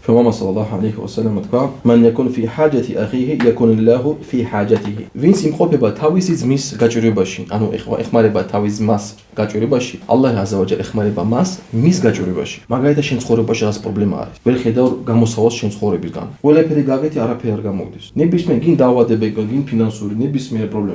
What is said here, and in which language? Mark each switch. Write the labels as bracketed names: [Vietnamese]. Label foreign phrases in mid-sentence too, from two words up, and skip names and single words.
[Arabic] محمد صلى الله عليه وسلم თქვა: "من يكن في حاجة أخيه يكن الله في حاجته." [Georgian] Ვინც იმყოფება თავისი ძმის გაჭირვებაში, ანუ ეხმარება თავის ძმას გაჭირვებაში, ალლაჰ [Arabic] عز وجل [Georgian] ეხმარება მას მის გაჭირვებაში. მაგალითად შენ ცხოვრებაში რაღაც პრობლემა არის. ვერ ხედავ გამოსავალს შენ ცხოვრებისგან. ყველაფერი გაგეთი, არაფერი არ გამოგდის. ნებისმიერ გინ დაავადება, გინ ფინანსური, ნებისმიერ პრობლემა.